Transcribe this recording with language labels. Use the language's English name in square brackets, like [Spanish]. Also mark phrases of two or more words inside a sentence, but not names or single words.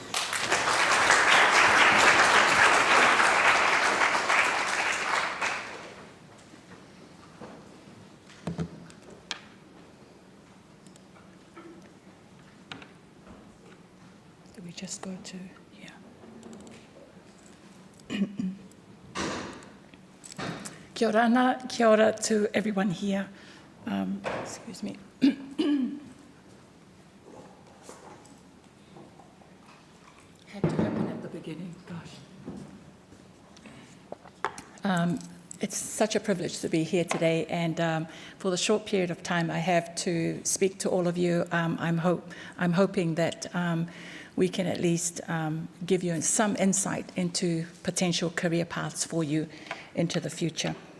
[English] Just go to [Māori] Kia ora ana, kia ora [English] to everyone here. Excuse me. beginning, gosh. It's such a privilege to be here today, and for the short period of time I have to speak to all of you, I'm hoping that we can at least give you some insight into potential career paths for you into the future.